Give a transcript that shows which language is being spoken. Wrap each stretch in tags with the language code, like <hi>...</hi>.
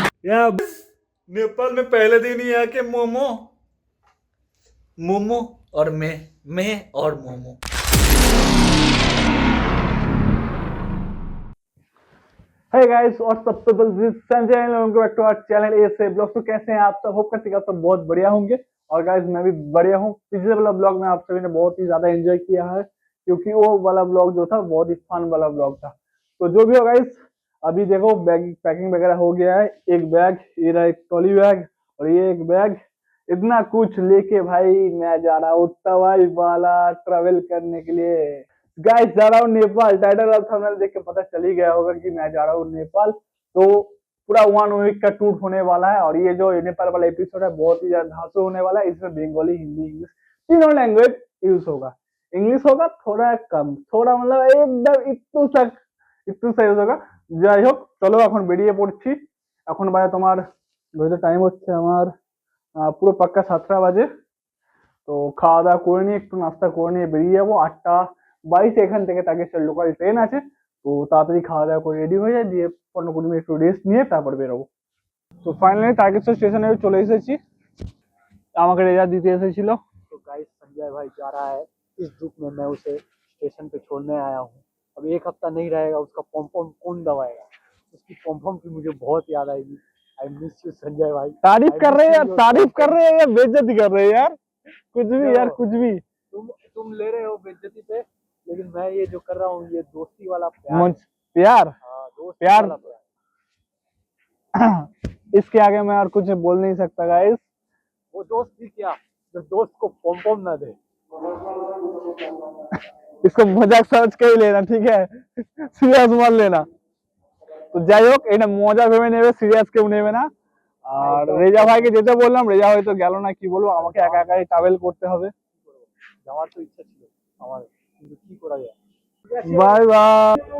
<hi>यार नेपाल में पहले दिन ही आके मोमो मोमो और मैं और momo.</hi> <en>Hey guys, what's up people? This is Sanjay and welcome back to our channel ASA Vlogs।</en> <hi>तो कैसे हैं आप सब? होप करते हैं आप सब बहुत बढ़िया होंगे। और गाइस मैं भी बढ़िया हूँ। पिछले वाला ब्लॉग में आप सभी ने बहुत ही ज्यादा एंजॉय किया है, क्योंकि वो वाला ब्लॉग जो था बहुत ही फन वाला ब्लॉग था। तो जो भी हो गाइस, अभी देखो बैग पैकिंग वगैरह हो गया है। एक बैग, ये रहा एक ट्रॉली बैग, और ये एक बैग। इतना कुछ लेके भाई मैं जा रहा हूँ तवाई वाला ट्रेवल करने के लिए। गाइस जा रहा हूँ नेपाल। टाइटल और थंबनेल देख के पता चल ही गया होगा कि मैं जा रहा हूँ नेपाल। तो पूरा 1 वीक का टूर होने वाला है, और ये जो नेपाल वाला एपिसोड है बहुत ही ज्यादा धांसू होने वाला है। इसमें बंगाली, हिंदी, इंग्लिश तीनों लैंग्वेज यूज होगा। इंग्लिश होगा थोड़ा कम, थोड़ा मतलब एकदम इतू सा यूज होगा।</hi> <bn>যাই হোক চলো এখন বেরিয়ে পড়ছি। এখন বাজে তোমার ঘড়িতে টাইম হচ্ছে আমার পুরো পাক্কা 7টা বাজে। তো খাওয়া দাওয়া করে নিয়ে একটু নাস্তা করে নিয়ে বেরিয়ে যাবো। 8টা 22 এখান থেকে তাগেশ্বর লোকাল ট্রেন আছে। তো তাড়াতাড়ি খাওয়া দাওয়া করে রেডি হয়ে যায়, দিয়ে 15-20 মিনিট একটু রেস্ট নিয়ে তারপর বেরোবো। তো ফাইনালি তাগেশ্বর স্টেশনে চলে এসেছি, আমাকে রেজাল্ট দিতে এসেছিল।</bn> <hi>तो गाइस संजय भाई जा रहा है, इस दुख में मैं उसे स्टेशन पे छोड़ने आया हूँ। अब 1 हफ्ता नहीं रहेगा, उसका पम पम कौन दबाएगा? उसकी पम पम की मुझे बहुत याद आएगी। आई मिस यू संजय भाई। तारीफ कर रहे हैं यार, तारीफ कर रहे हैं या बेइज्जती कर रहे हैं यार? कुछ भी यार, कुछ भी। तुम ले रहे हो बेइज्जती पे, लेकिन मैं ये जो कर रहा हूँ ये दोस्ती वाला प्यार। प्यार? हाँ, दोस्ती वाला प्यार। इसके आगे मैं और कुछ बोल नहीं सकता गाइस। वो दोस्त भी क्या जो दोस्त को पम पम ना दे। इसको मजाक समझ के ही लेना, ठीक है?</hi> <bn>সিরিয়াস মত</bn> <hi>लेना।</hi> <bn>তো যাই হোক, এটা মজা ভেবে নেবে, সিরিয়াস কেউ নেবে না। আর রেজা ভাইকে যেতে বললাম, রেজা হয়তো গেল না, কি বলবো, আমাকে একা একাই ট্রাভেল করতে হবে। যাওয়ার তো ইচ্ছা ছিল আমার, কিন্তু কি করা যায়। Bye bye.</bn>